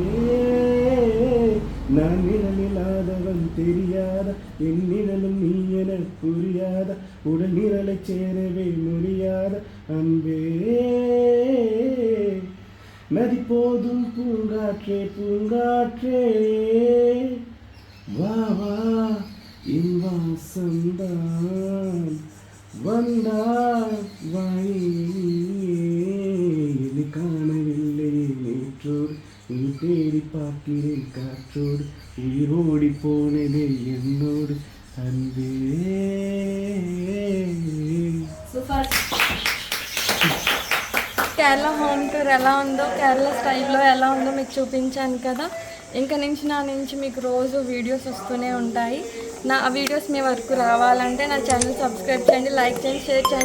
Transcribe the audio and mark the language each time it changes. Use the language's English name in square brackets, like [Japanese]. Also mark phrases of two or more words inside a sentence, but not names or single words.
[Tamil] நான் நிழலில்லாதவன் தெரியாத என் நிழலும் நீ என புரியாத உடல் நிழலை சேரவே முடியாத அன்பே நதி போதும் பூங்காற்றே பூங்காற்றே வா வா என் வாசந்தான் வந்தால் வழி காணவில்லை நேற்றோடு நீ தேடி பார்க்கிறேன் காற்றோடு உயிரோடி போனதே என்னோடு அன்பே [Telugu] కేరళ [English] home tour [Telugu] ఎలా ఉందో కేరళ స్టైల్లో ఎలా ఉందో మీకు చూపించాను కదా. ఇంకా నా నుంచి మీకు రోజు వీడియోస్ వస్తూనే ఉంటాయి. నా వీడియోస్ మీ వరకు రావాలంటే నా ఛానల్ సబ్స్క్రైబ్ చేయండి, లైక్ చేయండి, షేర్ చేయండి.